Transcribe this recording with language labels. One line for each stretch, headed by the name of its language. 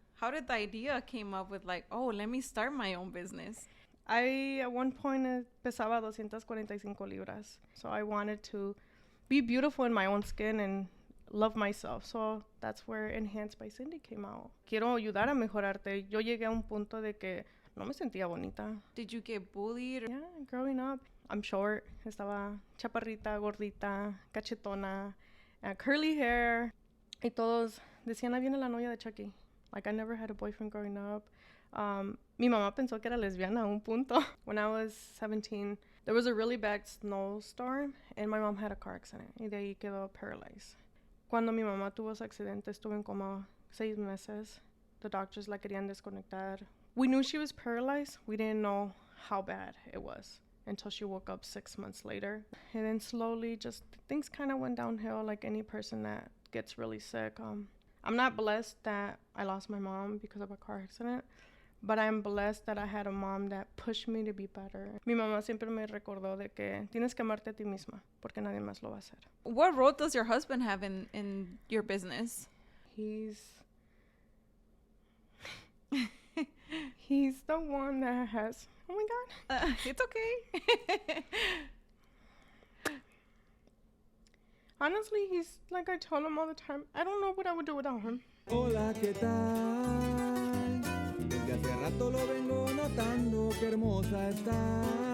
English: how did the idea came up with like, oh, let me start my own business? At one point,
Spanish: pesaba 245 libras.
English: So I wanted to be beautiful in my own skin and love myself. So that's where Enhanced by Cindy came out.
Spanish: Quiero ayudar a mejorarte. Yo llegué a un punto de que no me sentía bonita.
English: Did you get bullied? Yeah, growing up, I'm short.
Spanish: Estaba chaparrita, gordita, cachetona,
English: curly hair.
Spanish: Y todos decían, ahí viene la novia de Chucky.
English: Like, I never had a boyfriend growing up.
Spanish: Mi mamá pensó que era lesbiana a un punto.
English: When I was 17, there was a really bad snowstorm and my mom had a car accident.
Spanish: Y de ahí quedó paralyzed. Cuando mi mamá tuvo ese accidente, estuve en coma 6 meses.
English: The doctors
Spanish: la querían desconectar.
English: We knew she was paralyzed. We didn't know how bad it was until she woke up 6 months later. And then slowly just things kind of went downhill like any person that gets really sick. I'm not blessed that I lost my mom because of a car accident, but I'm blessed that I had a mom that pushed me to be better.
Spanish: Mi mamá siempre me recordó de que tienes que amarte a ti misma porque nadie más lo va a hacer.
English: What role does your husband have in your business? He's the one that has... Oh my God. It's okay. Honestly, he's like I tell him all the time, I don't know what I would do without him.
Spanish: Hola, ¿qué tal? Desde hace rato lo vengo notando, qué hermosa estás.